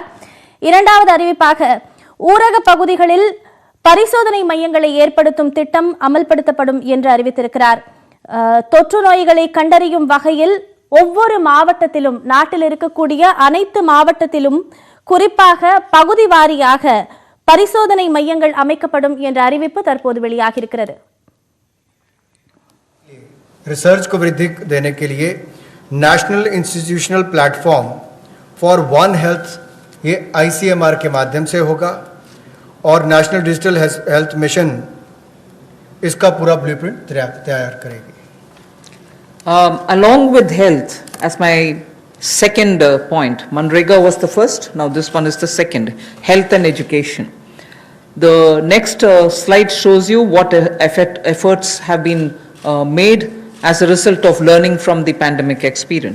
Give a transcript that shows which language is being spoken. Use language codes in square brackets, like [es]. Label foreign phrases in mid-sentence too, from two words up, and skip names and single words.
[ta] இரண்டாவது அறிவிப்பாக ஊரக பகுதிகளில் பரிசோதனை மையங்களை ஏற்படுத்தும் திட்டம் அமல்படுத்தப்படும் என்று அறிவித்திருக்கிறார். தொற்று நோய்களை கண்டறியும் வகையில் ஒவ்வொரு மாவட்டத்திலும், நாட்டில் இருக்கக்கூடிய அனைத்து மாவட்டத்திலும் குறிப்பாக பகுதி வாரியாக பரிசோதனை மையங்கள் அமைக்கப்படும் என்ற அறிவிப்பு தற்போது வெளியாகி இருக்கிறது. [hi] रिसर्च को वृद्धि देने के लिए नेशनल इंस्टीट्यूशनल प्लेटफॉर्म फॉर वन हेल्थ ये ICMR के माध्यम से होगा और नेशनल डिजिटल हेल्थ मिशन इसका पूरा ब्लूप्रिंट तैयार करेगी. [en] Along with health, as my second point, Manrega was the first, now this one is the second, health and education. The next slide shows you what efforts have been made as a result of learning from the pandemic experience.